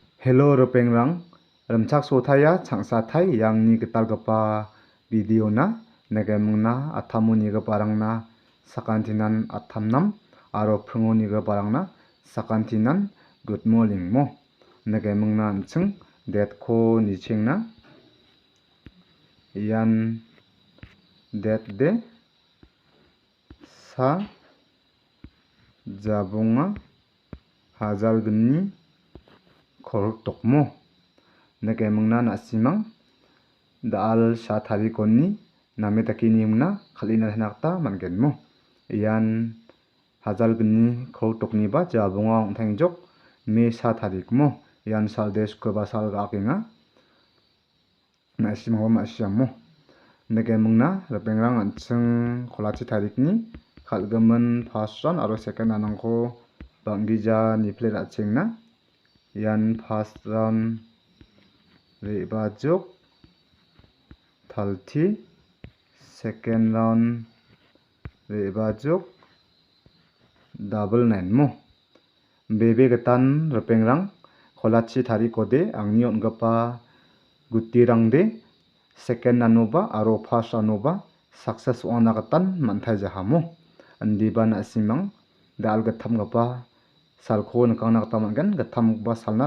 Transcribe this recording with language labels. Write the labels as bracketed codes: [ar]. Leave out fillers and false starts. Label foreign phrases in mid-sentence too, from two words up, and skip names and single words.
[grt] Hello Ropengrang, Ramchak Sotaya, Changsatai, yang ni getalgapa video na, nagemna atamuni gebarangna, sakantinan atamnam, aro prungoni gebarangna, sakantinan [en] good morning [grt] mo, nagemna nceng, det ko nichengna, yan det de, sa, jabunga, hazal geni, koruk tokmo nagemna nasimang daal sha tarikonni name takini mna khalina hanakta mangenmo yan hazal gni koruk tokni ba jabunga ongthangjok me sha tarikmo yan saldes ko ba sal gakinga nasimang ma asyammo nagemna rapengrang ancheng kholachi tarikni khalgaman first aro second anangko banggija nifle achengna yan [en] first round [grt] rebajuk thalti [en] second round [grt] rebajuk double 9 mo bebe getan repengrang kholachi thari kode angni ongapa gutirang de second anoba aro first anoba success wana gatan manthai jahamo andiba na simang dal gatham gapa salko nakang tamangan gatham ba salna